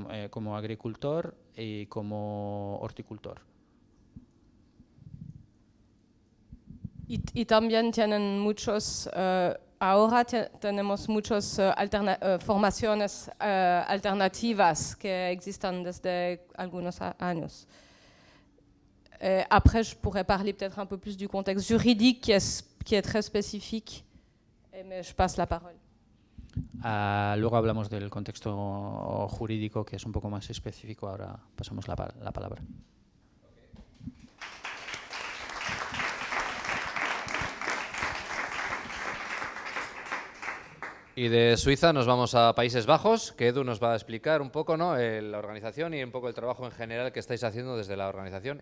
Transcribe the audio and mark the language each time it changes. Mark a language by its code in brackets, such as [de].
[es] Como agricultor y como horticultor. Y también tienen muchos, ahora tenemos muchas formaciones alternativas que existen desde algunos años. [fr] Après, je pourrais parler peut-être un peu plus du contexte juridique qui est très spécifique, mais je passe la parole. [es] Luego hablamos del contexto jurídico, que es un poco más específico. Ahora pasamos la palabra. Y de Suiza nos vamos a Países Bajos, que Edu nos va a explicar un poco, ¿no?, la organización y un poco el trabajo en general que estáis haciendo desde la organización.